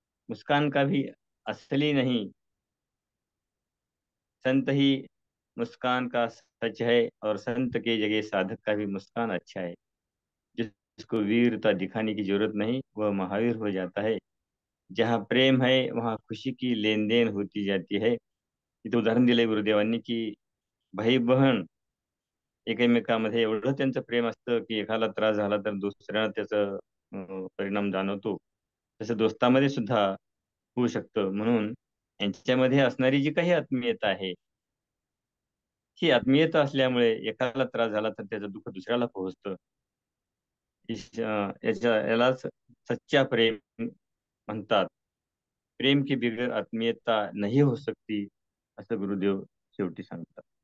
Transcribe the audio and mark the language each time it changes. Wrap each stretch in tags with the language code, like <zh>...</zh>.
<hi>मुस्कान का भी असली नहीं, संत ही मुस्कान का सच है, और संत के जगह साधक का भी मुस्कान अच्छा है। जिसको वीरता दिखाने की जरूरत नहीं, वह महावीर हो जाता है। जहाँ प्रेम है वहाँ खुशी की लेन देन होती जाती है।</hi> <mr>इथं उदाहरण दिलंय गुरुदेवांनी की भाई बहन एकमेकांमध्ये एवढं त्यांचं प्रेम असतं की एखादा त्रास झाला तर दुसऱ्याला त्याचं परिणाम जाणवतो। तसं दोस्तामध्ये सुद्धा होऊ शकतं। म्हणून यांच्यामध्ये असणारी जी काही आत्मीयता आहे, ही आत्मीयता असल्यामुळे एकाला त्रास झाला तर त्याचं दुःख दुसऱ्याला पोहोचतं। यालाच सच्चा प्रेम म्हणतात।</mr> <hi>प्रेम की बिगर आत्मीयता नहीं हो सकती,</hi> <mr>असं गुरुदेव शेवटी सांगतात।</mr>